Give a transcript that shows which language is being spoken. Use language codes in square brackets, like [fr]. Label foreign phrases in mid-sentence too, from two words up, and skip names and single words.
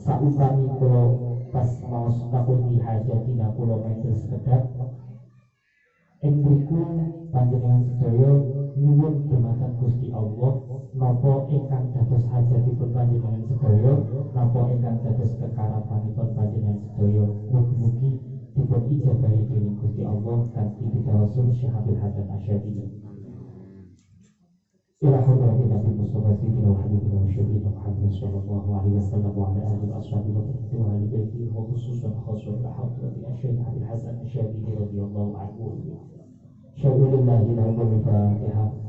[jv] upami kula pas maos takuni hajatina kula matur sekedhap ing mriku panjenengan sedaya nyuwun dumateng Gusti Allah napa ingkang dados hajatipun panjenengan sedaya napa ingkang dados kekarapanipun panjenengan sedaya mugi-mugi dipun ijabahi dening Gusti Allah kanthi pitawasul Syekh Abdul Hasan Asy'ari. [ar] إلى حضرة النبي المصطفى سيدنا وحبيبنا وشفيعنا محمد صلى الله عليه وسلم وعلى آله وأصحابه وآل بيته وخصوصا خاصة إلى حضرة الشيخ عبد الحسن الشاذلي رضي الله عنه. شهد لله لهم الفاتحة.